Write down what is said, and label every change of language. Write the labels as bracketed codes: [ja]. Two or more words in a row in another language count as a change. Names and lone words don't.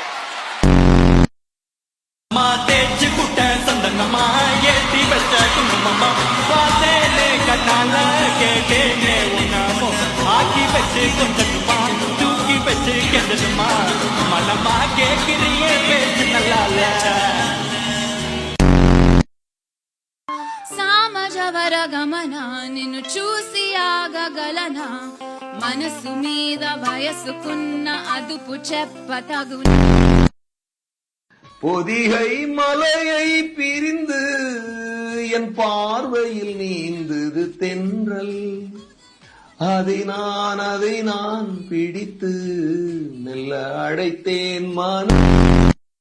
[ta] தேச்சு குட்ட சந்தனமா ஏத்தி வச்ச குங்குமமா பாத்தேனே கண்ணால கேட்டேனே உன்னமோ ஆக்கி வச்சு கொஞ்சமா தூக்கி வச்சு கெண்டதுமா மனமா கேட்கிறியே பேச்சு நல்லால [te] సామజవర గమన నిన్ను చూసి ఆగగలనా మనసు మీద వయసుకున్న అదుపు చెప్పతగునా [ta] பொதிகை மலையை பிரிந்து என் பார்வையில் நீந்தது தென்றல் அதை நான் பிடித்து மெல்ல அழைத்தேன் மனம்